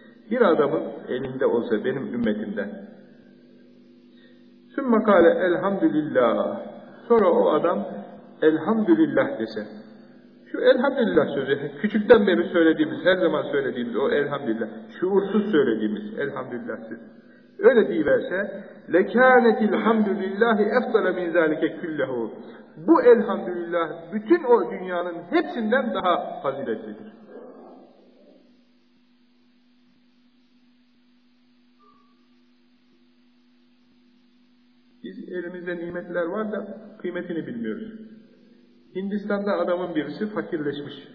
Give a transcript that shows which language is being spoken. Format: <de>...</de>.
<tr>Bir adamın elinde olsa benim ümmetimden.</tr> <ar>Sümme kâle elhamdülillah.</ar> <tr>Sonra o adam elhamdülillah dese. Şu elhamdülillah sözü, küçükten beri söylediğimiz, her zaman söylediğimiz o elhamdülillah, şuursuz söylediğimiz elhamdülillah sözü. Öyle deyiverse,</tr> <ar>لَكَانَتِ الْحَمْدُ لِلّٰهِ اَفْضَلَ مِنْ ذَٰلِكَ كُلَّهُ.</ar> <tr>Bu elhamdülillah, bütün o dünyanın hepsinden daha faziletlidir. Biz elimizde nimetler var da kıymetini bilmiyoruz. Hindistan'da adamın birisi fakirleşmiş.</tr>